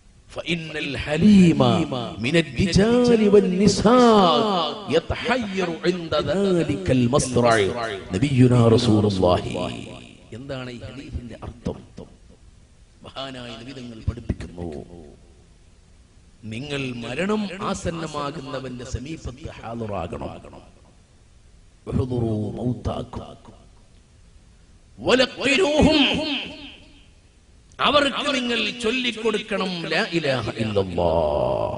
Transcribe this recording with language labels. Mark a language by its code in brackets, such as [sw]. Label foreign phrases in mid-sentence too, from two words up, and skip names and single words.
[ar] فإن الحليم من الرجال والنساء يتحير عند ذلك المصرع نبينا رسول الله. [ml] എന്താണ് ഈ ഹദീസിന്റെ അർത്ഥം? മഹാനായ നബി തങ്ങൾ പഠിപ്പിക്കുന്നു, നിങ്ങൾ മരണം ആസന്നമാകുന്നവന്റെ സമീപത്ത് ഹാദിറാകണം. അവർക്ക് നിങ്ങൾ ചൊല്ലിക്കൊടുക്കണം [ar] لا إله إلا الله.